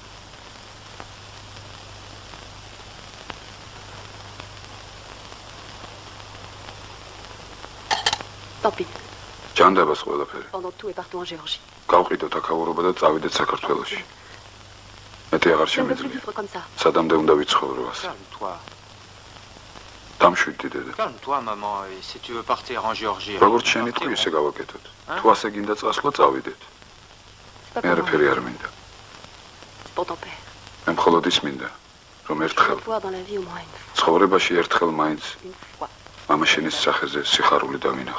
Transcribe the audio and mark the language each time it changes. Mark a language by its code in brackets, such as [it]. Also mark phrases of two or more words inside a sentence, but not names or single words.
[fr] Tant pis. [ka] ჯანდაბას ყველაფერი. [fr] Pendant tout et partout en Géorgie. [ka] გავყიდოთ აქაურობა და წავიდეთ საქართველოში. მეტი აღარ [fr] Je ne veux plus [ka] შემიძლია. [fr] vivre comme ça. [ka] სადამდე უნდა ვიცხოვრო ასე. [fr] Calme-toi. [ka] დამშვიდდი დედა. [fr] Calme-toi, maman. Et si tu veux partir en Géorgie... [ka] როგორც შენი თქვი, ისე გავაკეთოთ. თუ ასე გინდა წასვლა, წავიდეთ. მე არაფერი არ მინდა. [fr] C'est pour ton père. [ka] მე მხოლოდ ის მინდა, რომ [fr] Je [ka] ერთხელ [fr] veux voir dans la vie au moins une fois. [ka] ცხოვრებაში ერთხელ მაინც [fr] Une fois. [ka] მამა შენის სახეზე სიხარული დავინახო.